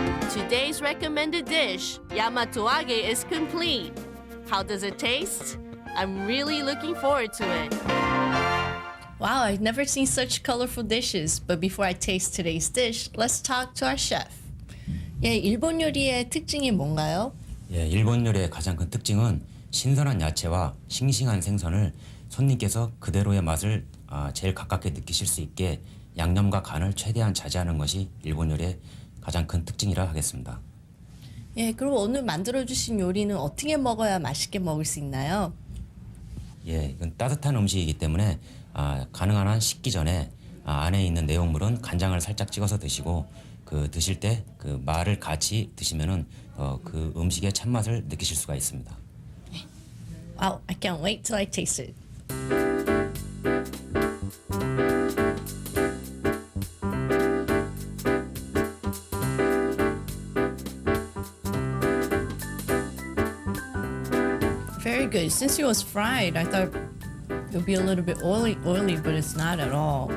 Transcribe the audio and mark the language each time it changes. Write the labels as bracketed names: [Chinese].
[English] Today's recommended dish, yamatoage, is complete. How does it taste? I'm really looking forward to it. Wow, I've never seen such colorful dishes. But before I taste today's dish, let's talk to our chef. [Korean] 예, 일본 요리의 특징이 뭔가요? 예, 일본 요리의 가장 큰 특징은 신선한 야채와 싱싱한 생선을 손님께서 그대로의 맛을 제일 가깝게 느끼실 수 있게 양념과 간을 최대한 자제하는 것이 일본 요리의 가장 큰 특징이라 하겠습니다. 예, 그럼 오늘 만들어주신 요리는 어떻게 먹어야 맛있게 먹을 수 있나요? 예, 이건 따뜻한 음식이기 때문에 가능한 한 식기 전에 안에 있는 내용물은 간장을 살짝 찍어서 드시고 드실 때 그 말을 같이 드시면은 그 음식의 참맛을 느끼실 수가 있습니다. [English] Wow, I can't wait till I taste it. Very good. Since it was fried, I thought it would be a little bit oily, but it's not at all.